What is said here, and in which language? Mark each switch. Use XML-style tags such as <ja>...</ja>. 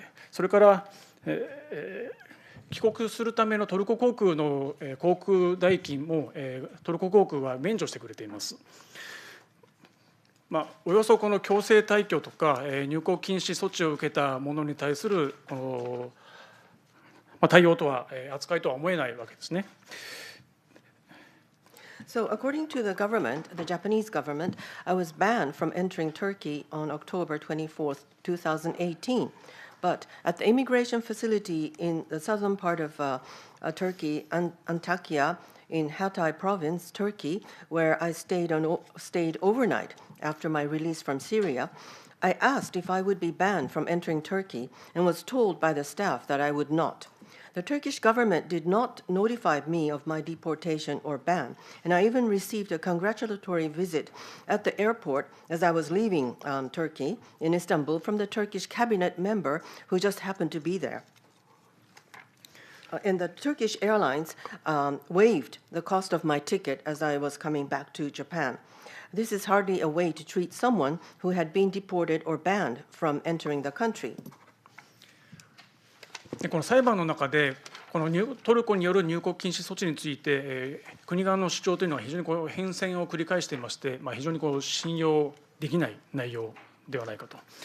<ja>それから帰国するためのトルコ航空の航空代金もトルコ航空は免除してくれています。およそこの強制退去とか入国禁止措置を受けた者に対するこの対応とは扱いとは思えないわけですね。</ja> <en>So according to the government, the Japanese government, I was banned from entering Turkey on October 24th, 2018. But at the immigration facility in the southern part of Turkey, Antakya, in Hatay province, Turkey, where I stayed overnight after my release from Syria, I asked if I would be banned from entering Turkey and was told by the staff that I would not. The Turkish government did not notify me of my deportation or ban, and I even received a congratulatory visit at the airport as I was leaving Turkey in Istanbul from the Turkish cabinet member who just happened to be there. And the Turkish Airlines waived the cost of my ticket as I was coming back to Japan. This is hardly a way to treat someone who had been deported or banned from entering the country.</en> <ja>この裁判の中でこのトルコによる入国禁止措置について国側の主張というのは非常に変遷を繰り返していまして、非常に信用できない内容ではないかと。</ja>